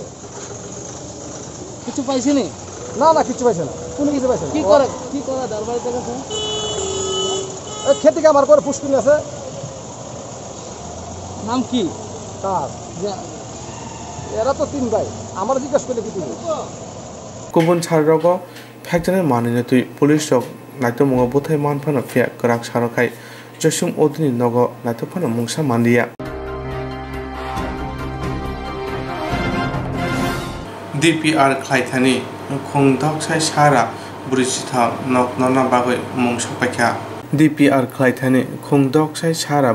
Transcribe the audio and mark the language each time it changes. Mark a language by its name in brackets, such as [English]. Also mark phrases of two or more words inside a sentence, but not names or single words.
[Bangla] কিছু পাইছেনি? না, কিছু পাইছে না। কোনো কিছু পাইছে না। কি করে দরবারিতে গেছে? খেতে আমার করে পুষ্কুনি আছে। নাম কি তার? এরা তো 3 ভাই, আমার জিজ্ঞাসা করলে কি দিবে? [Bodo] गुबुन साररावो फैक्टरनि मानिनोतुइ पुलिस रक नाइतोमुङो बुथाय मानफानो फिया गराक सारखाय जसुम ओदनि नगो नाइतोफानो मुंसा मान्दिया DPR खायथानि खुंदकसाय सारा ब्रिजिथा नकनना बागै मुंसपायखा DPR खायथानि खुंदकसाय सारा